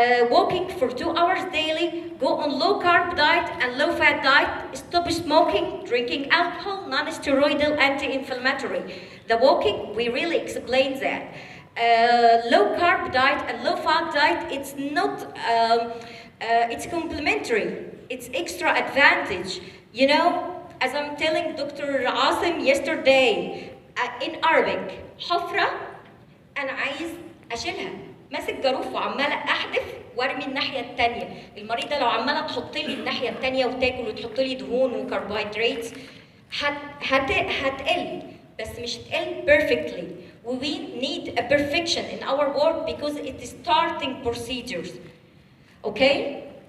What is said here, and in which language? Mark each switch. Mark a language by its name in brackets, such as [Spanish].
[English] Walking for 2 hours daily, go on low carb diet and low fat diet, stop smoking, drinking alcohol, non-steroidal anti-inflammatory. The walking, we really explained that. Low carb diet and low fat diet, it's not, it's complementary, it's extra advantage. You know, as I'm telling Dr. Asim yesterday, in Arabic, [Arabic] حفرة أنا عايز أشيلها. ماسك جاروف وعمالة أحدف وارمي الناحيه الثانيه. المريضه لو عماله تحط لي الناحيه الثانيه وتاكل وتحط لي دهون وكربوهيدرات هتقل، بس مش هتقل perfectly. [English] We need a perfection in our work because it is starting procedures. Okay?